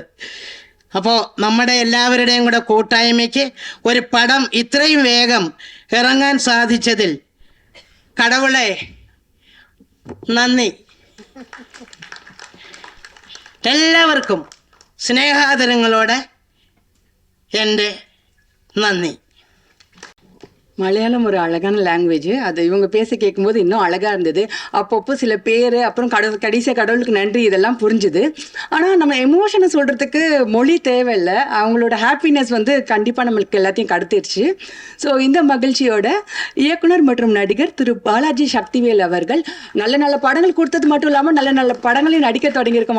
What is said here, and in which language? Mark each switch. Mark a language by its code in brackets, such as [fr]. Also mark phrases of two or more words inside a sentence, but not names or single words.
[ml] അപ്പോൾ നമ്മുടെ എല്ലാവരുടെയും കൂടെ കൂട്ടായ്മയ്ക്ക് ഒരു പടം ഇത്രയും വേഗം ഇറങ്ങാൻ സാധിച്ചതിൽ കടവുളെ നന്ദി. എല്ലാവർക്കും സ്നേഹാദരങ്ങളോടെ എൻ്റെ നന്ദി. [ta] மலையாளம் ஒரு அழகான லாங்குவேஜ். அது இவங்க பேச கேட்கும்போது இன்னும் அழகா இருந்தது. அப்பப்போ சில பேர், அப்புறம் கடைசியாக கடவுளுக்கு நன்றி, இதெல்லாம் புரிஞ்சுது. ஆனால் நம்ம எமோஷனை சொல்கிறதுக்கு மொழி தேவையில்லை. அவங்களோட ஹாப்பினஸ் வந்து கண்டிப்பாக நம்மளுக்கு எல்லாத்தையும் கடத்திடுச்சு. ஸோ இந்த மகிழ்ச்சியோட இயக்குனர் மற்றும் நடிகர் திரு பாலாஜி சக்திவேல் அவர்கள் நல்ல நல்ல படங்கள் கொடுத்தது மட்டும் இல்லாமல் நல்ல நல்ல படங்களையும் நடிக்க தொடங்கியிருக்கும்.